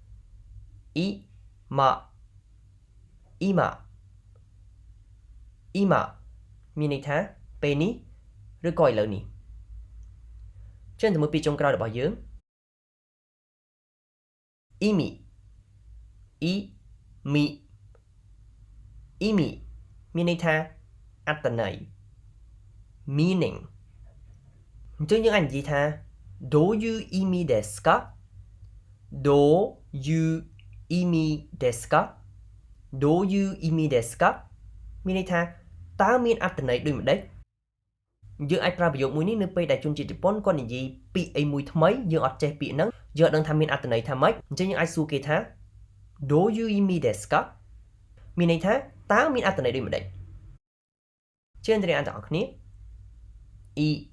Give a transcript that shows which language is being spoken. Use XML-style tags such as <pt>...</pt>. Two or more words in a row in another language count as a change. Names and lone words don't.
<km>今មានន័យថាពេលនេះឬក៏ឥឡូវនេះជឿនទៅមើលពាក្យចុងក្រោយរបស់យើង意味មានន័យថាអត្ថន័យ meaning អ ញ្ចឹងយើងអាចនិយាយថា</km> <ja>どういう意味ですかどういう意味ですかどういう意味ですか</ja> <km>មានន័យថាតើមានអត្ថន័យដូចម្ដេចយើងអាចប្រើប្រយោគមួយនេះនៅពេលដែលជនជាតិជប៉ុនគាត់និយាយពាក្យអីមួយថ្មីយើងអត់ចេះពាក្យហ្នឹងយើងអត់ដឹងថាមានអត្ថន័យថាម៉េចអញ្ចឹងយើងអាចសួរគេថា</km> <ja>どういう意味ですか</ja> <km>មានន័យថាតើមានអត្ថន័យដូចម្ដេចជឿនទៅរៀនអានទាំងអស់គ្នា意</km>